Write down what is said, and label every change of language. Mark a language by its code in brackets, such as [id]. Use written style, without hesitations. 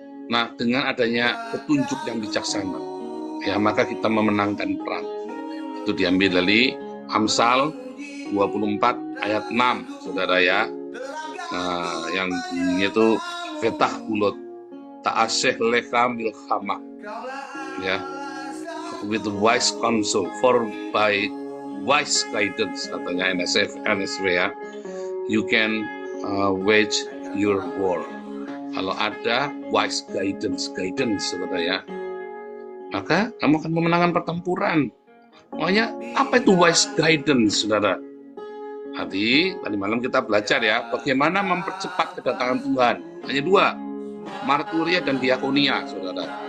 [id] Nah dengan adanya petunjuk yang bijaksana, ya maka kita memenangkan perang. Itu diambil dari Amsal 24 ayat 6, saudara ya. Yang bunyinya itu [he] Fetah ulot ta'aseh leka milkhamah, [en] ya, with wise counsel, for by wise guidance, [id] katanya NSW ya, [en] you can wage your war. [id] Kalau ada wise guidance, saudara ya, maka kamu akan memenangkan pertempuran. Makanya apa itu wise guidance, saudara? Tadi malam kita belajar ya, bagaimana mempercepat kedatangan Tuhan. Hanya dua, marturia dan diakonia, saudara.